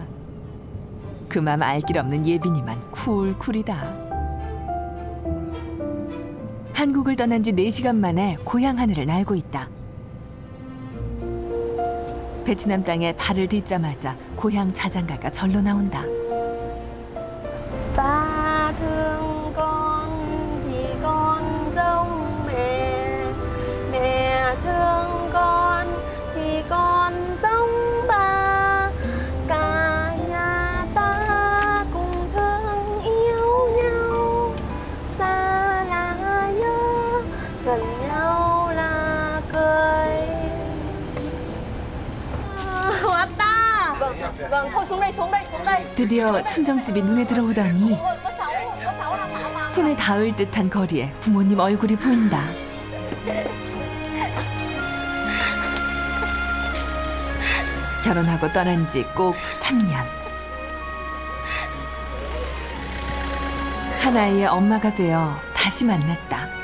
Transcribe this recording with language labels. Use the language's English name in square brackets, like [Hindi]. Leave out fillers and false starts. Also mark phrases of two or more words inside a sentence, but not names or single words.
[Korean] 그 맘 알 길 없는 예빈이만 쿨쿨이다. 한국을 떠난 지 4시간 만에 고향 하늘을 날고 있다. 베트남 땅에 발을 딛자마자 고향 자장가가 절로 나온다. [Vietnamese] Ba thương con thì con giống mẹ, mẹ thương con thì con giống ba. Cả nhà ta cùng thương yêu nhau, xa là nhớ, gần nhau là cười. 왔다. Vâng, thôi xuống đây. [Korean] 드디어 친정집이 눈에 들어오다니 손에 닿을 듯한 거리에 부모님 얼굴이 보인다. 결혼하고 떠난 지 꼭 3년. 한 아이의 엄마가 되어 다시 만났다.